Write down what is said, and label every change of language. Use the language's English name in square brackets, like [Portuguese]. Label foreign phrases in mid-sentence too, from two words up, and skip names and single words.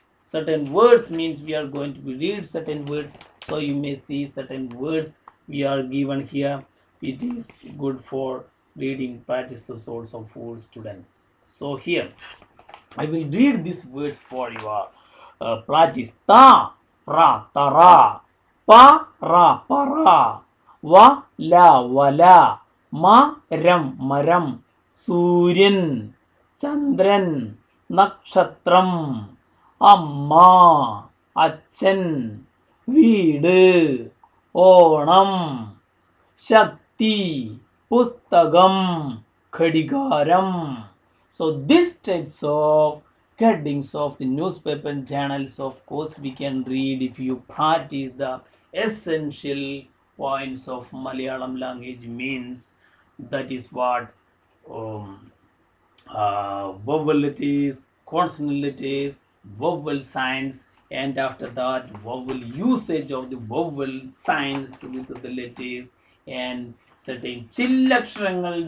[English] Certain words means we are going to read certain words. So you may see certain words we are given here. It is good for reading practices also for students. So here I will read these words for your practice. [Malayalam] ത, ര, തര. പ, ര, പര. വ, ല, വല. മ, രം, മരം. സൂര്യൻ, ചന്ദ്രൻ, നക്ഷത്രം, അമ്മ, അച്ഛൻ, വീട്, ഓണം, ശക്തി, പുസ്തകം, ഘടികാരം. [English] So these types of headings of the newspaper and journals, of course, we can read if you practice the essential points of Malayalam language, means that is what vowel letters, consonant letters, vowel signs, and after that vowel usage of the vowel signs with the letters, and certain chillaksharangal.